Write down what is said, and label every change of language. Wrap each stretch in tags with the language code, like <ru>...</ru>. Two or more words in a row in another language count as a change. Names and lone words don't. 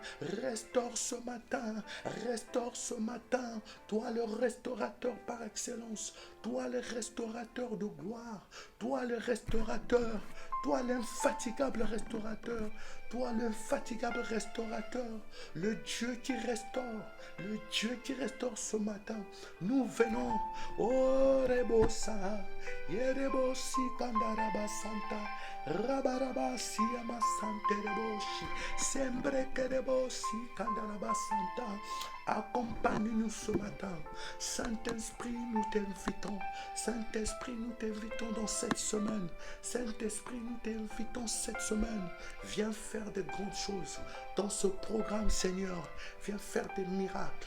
<fr>Restaure ce matin, restaure ce matin, toi le restaurateur par excellence, toi le restaurateur de gloire, toi le restaurateur, toi l'infatigable restaurateur, toi l'infatigable restaurateur, le Dieu qui restaure ce matin. Nous venons, oh Rebosa, Yerebosi Kandaraba Santa, Rabaraba Siama Sante Reboshi, Sembre Kerebosi Kandaraba Santa. Accompagne-nous ce matin. Saint-Esprit, nous t'invitons. Saint-Esprit, nous t'invitons dans cette semaine. Saint-Esprit, nous t'invitons cette semaine. Viens faire de grandes choses dans ce programme, Seigneur. Viens faire des miracles.</fr>